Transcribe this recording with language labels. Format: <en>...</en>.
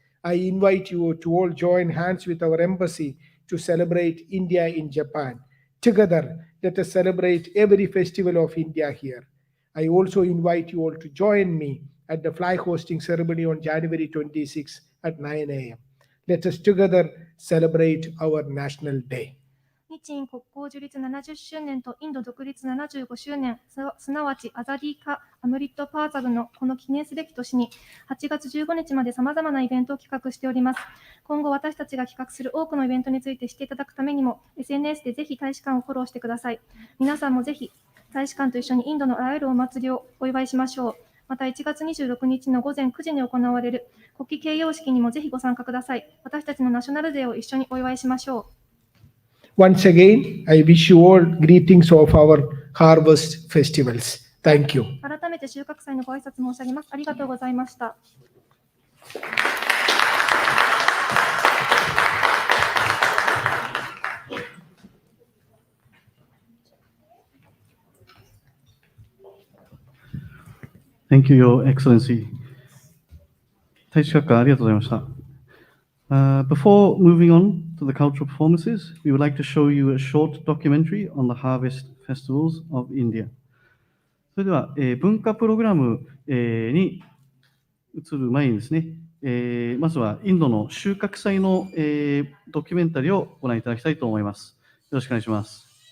<en>I invite you to all join hands with our embassy to celebrate India in Japan. Together, let us celebrate every festival of India here. I also invite you all to join me at the flag hosting ceremony on January 26 at 9 a.m. Let us together celebrate our National Day.</en> <ja>日印国交樹立70周年とインド独立75周年、すなわちアザディカ・アムリット・パーザブのこの記念すべき年に8月15日まで様々なイベントを企画しております。今後私たちが企画する多くのイベントについて知っていただくためにも SNS でぜひ大使館をフォローしてください。皆さんもぜひ大使館と一緒にインドのあらゆるお祭りをお祝いしましょう。また1月26日の午前9時に行われる国旗掲揚式にもぜひご参加ください。私たちのナショナルデーを一緒にお祝いしましょう。</ja> <en>Once again, I wish you all greetings of our harvest festivals. Thank you.</en> <ja>改めて収穫祭のご挨拶申し上げます。ありがとうございました。</ja> <en>Thank you, Your Excellency.</en> <ja>大使閣下ありがとうございました。</ja> <en>Before moving on to the cultural performances, we would like to show you a short documentary on the harvest festivals of India.</en> <ja>それでは、文化プログラム、に移る前にですね、まずはインドの収穫祭の、ドキュメンタリーをご覧いただきたいと思います。よろしくお願いします。</ja>